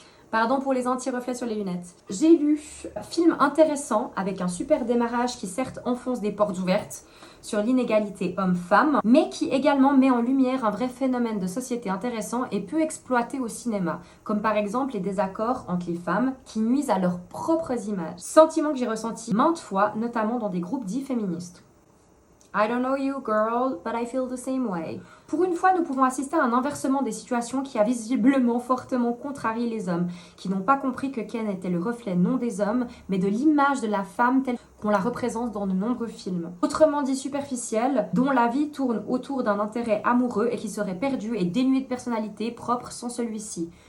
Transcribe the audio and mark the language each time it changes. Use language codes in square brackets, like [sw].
[fr] Pardon pour les anti-reflets sur les lunettes. J'ai lu un film intéressant avec un super démarrage qui certes enfonce des portes ouvertes sur l'inégalité homme-femme, mais qui également met en lumière un vrai phénomène de société intéressant et peu exploité au cinéma, comme par exemple les désaccords entre les femmes qui nuisent à leurs propres images. Sentiment que j'ai ressenti maintes fois, notamment dans des groupes dits féministes. [en] I don't know you, girl, but I feel the same way. [fr] Pour une fois, nous pouvons assister à un inversement des situations qui a visiblement fortement contrarié les hommes, qui n'ont pas compris que Ken était le reflet non des hommes, mais de l'image de la femme telle qu'on la représente dans de nombreux films. Autrement dit superficielle, dont la vie tourne autour d'un intérêt amoureux et qui serait perdu et dénué de personnalité propre sans celui-ci.